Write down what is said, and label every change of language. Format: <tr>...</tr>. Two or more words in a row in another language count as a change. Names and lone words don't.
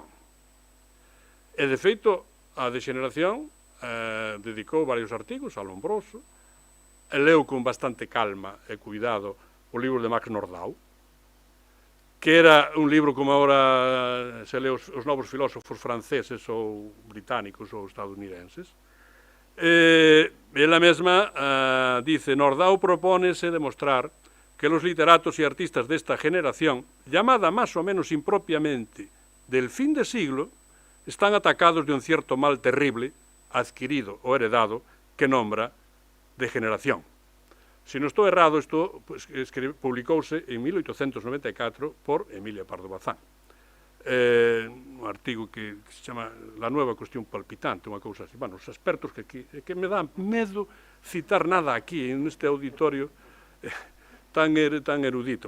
<gl>E, de feito, a degeneración dedicou varios artigos a Lombroso, leu con bastante calma e cuidado o libro de Max Nordau, que era un libro como agora se leu os novos filósofos franceses ou británicos ou estadounidenses. Ela mesma dice,</gl> <es>Nordau propónese demostrar que los literatos y artistas de esta generación, llamada más o menos impropiamente del fin de siglo, están atacados de un cierto mal terrible, adquirido o heredado, que nombra degeneración.</es> <gl>Se non estou errado, isto publicouse en 1894 por Emilia Pardo Bazán. Un artigo que se chama La nueva cuestión palpitante, unha cousa así. Bueno, os expertos que me dá medo citar nada aquí,</gl> <es>en este</es> <gl>auditorio tan erudito.</gl>